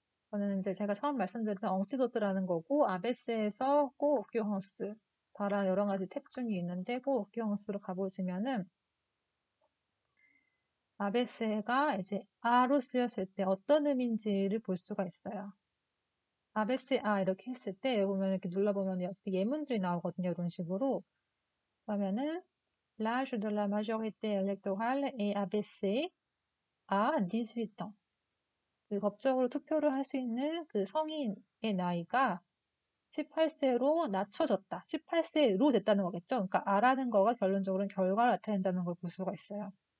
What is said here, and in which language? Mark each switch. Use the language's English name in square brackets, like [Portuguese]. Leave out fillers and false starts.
[Korean] 저는 이제 제가 처음 말씀드렸던 엉티도트라는 거고 아베세에서 꼬오큐헝스 바라 여러 가지 탭 중에 있는데 꼬오큐헝스로 가보시면은 아베세가 이제 아로 쓰였을 때 어떤 의미인지를 볼 수가 있어요. 아베세 아 이렇게 했을 때 보면 이렇게 눌러보면 옆에 예문들이 나오거든요. 이런 식으로. 그러면은 [French] l'âge de la majorité électorale est abaissé à 18 ans. [Korean] 그 법적으로 투표를 할 수 있는 그 성인의 나이가 18세로 낮춰졌다. 18세로 됐다는 거겠죠. 그러니까 아라는 거가 결론적으로는 결과를 나타낸다는 걸 볼 수가 있어요.